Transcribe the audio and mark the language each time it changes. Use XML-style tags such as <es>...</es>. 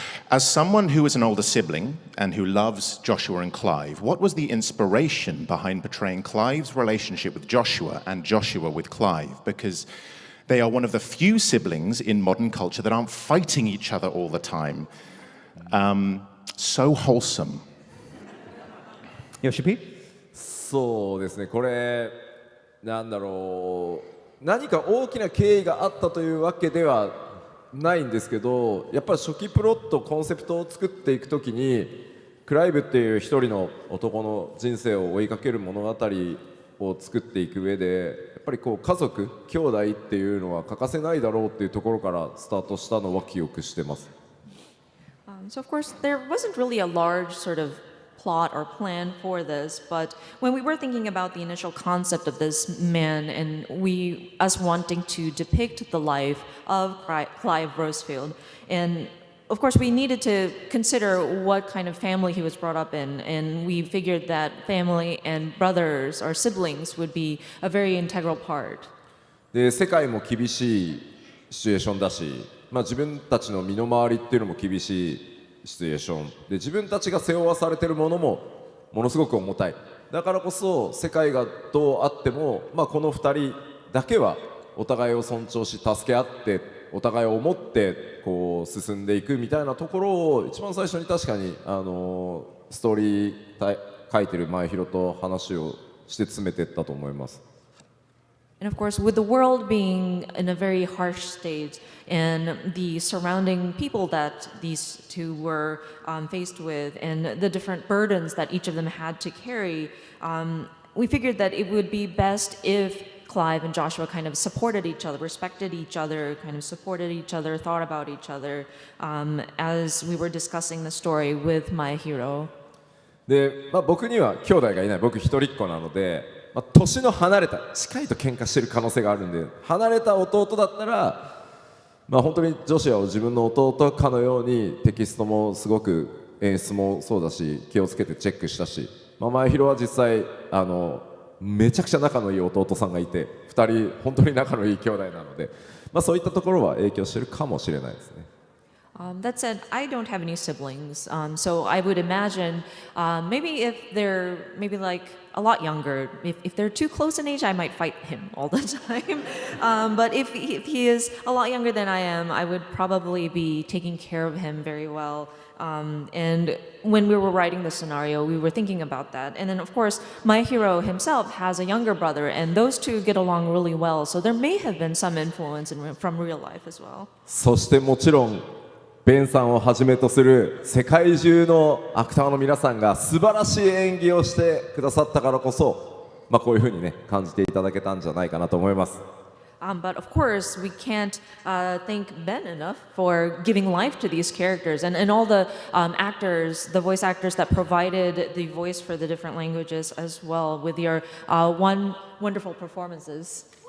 <en>As someone who is an older sibling and who loves Joshua and Clive, what was the inspiration behind portraying Clive's relationship with Joshua and Joshua with Clive? Because they are one of the few siblings in modern culture that aren't fighting each other all the time. So wholesome. Yoshi P?</en> <ja>そうですね、これなんだろう、何か大きな経緯があったというわけではないんですけど、やっぱり初期プロットコンセプトを作っていくときにクライブっていう一人の男の人生を追いかける物語を作っていく上で、やっぱりこう家族兄弟っていうのは欠かせないだろうっていうところからスタートしたのは記憶してます。</ja> <en>So of course there wasn't really a large sort of plot or plan for this, but when we were thinking about the initial concept of this man and us wanting to depict the life of Clive Rosefield, and of course we needed to consider what kind of family he was brought up in, and we figured that family and brothers or siblings would be a very integral part.</en> <ja>で、世界も厳しいシチュエーションだし、自分たちの身の回りっていうのも厳しいシチュエーションで、自分たちが背負わされているものもものすごく重たい。だからこそ世界がどうあっても、この2人だけはお互いを尊重し助け合ってお互いを思ってこう進んでいくみたいなところを一番最初に確かにストーリー書いてる前広と話をして詰めていったと思います。</ja> <en>And of course, with the world being in a very harsh state and the surrounding people that these two were faced with and the different burdens that each of them had to carry, we figured that it would be best if Clive and Joshua kind of supported each other, respected each other, kind of supported each other, thought about each other as we were discussing the story with my hero.</en> <ja>で、僕には兄弟がいない。僕一人っ子なので、年の離れた近いと喧嘩してる可能性があるんで、離れた弟だったら、本当にジョシュアを自分の弟かのようにテキストもすごく演出もそうだし気をつけてチェックしたし、前広は実際めちゃくちゃ仲のいい弟さんがいて、2人本当に仲のいい兄弟なので、そういったところは影響してるかもしれないですね。</ja> <en>That said, I don't have any siblings, so I would imagine maybe if they're maybe like a lot younger, if they're too close in age, I might fight him all the time. But if he is a lot younger than I am, I would probably be taking care of him very well. And when we were writing the scenario, we were thinking about that. And then, of course, my hero himself has a younger brother, and those two get along really well. So there may have been some influence from real life as well.</en> <ja>そしてもちろんベンさんをはじめとする世界中のアクターの皆さんが素晴らしい演技をしてくださったからこそ、こういうふうにね感じていただけたんじゃないかなと思います。</ja> <en>But of course, we can't thank Ben enough for giving life to these characters and all the actors, the voice actors that provided the voice for the different languages as well with your wonderful performances.</en>